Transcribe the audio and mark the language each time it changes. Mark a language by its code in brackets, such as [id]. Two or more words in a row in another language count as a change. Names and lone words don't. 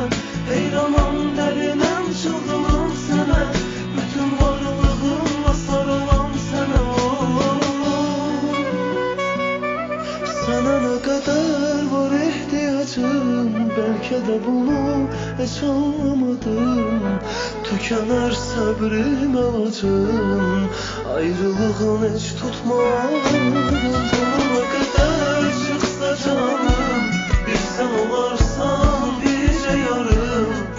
[az] Heyranam, dərinəm, çılğınam sənə, bütün varlığımla sarılam sənə. Sənə nə qədər var ihtiyacım, bəlkə də bunu heç alamadım. [tr] Tükener sabrım alacım, ayrılığın hiç tutmadım. Sonuna kadar çıksa canım, bir sen olarsan birce yarım.